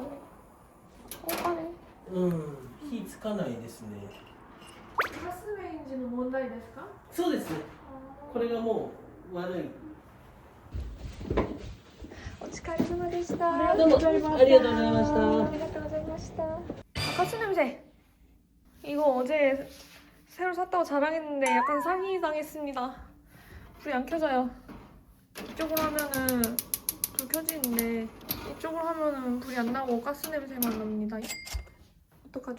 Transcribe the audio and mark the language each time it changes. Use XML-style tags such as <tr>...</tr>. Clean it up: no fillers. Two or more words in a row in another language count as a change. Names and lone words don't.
<ja>お金。火つかないですね。ガスレンジの問題ですか？そうですね。これがもう悪い。お疲れ様でした。ありがとうございました。ありがとうございました。ありがとうございました.</ja> <ko>가스 냄새. 이거 어제 새로 샀다고 자랑했는데 약간 사기 당했습니다. 불이 안 켜져요. 이쪽으로 하면은 불 켜지는데 이쪽으로 하면은 불이 안 나고 가스 냄새만 납니다. 어떡하죠?</ko>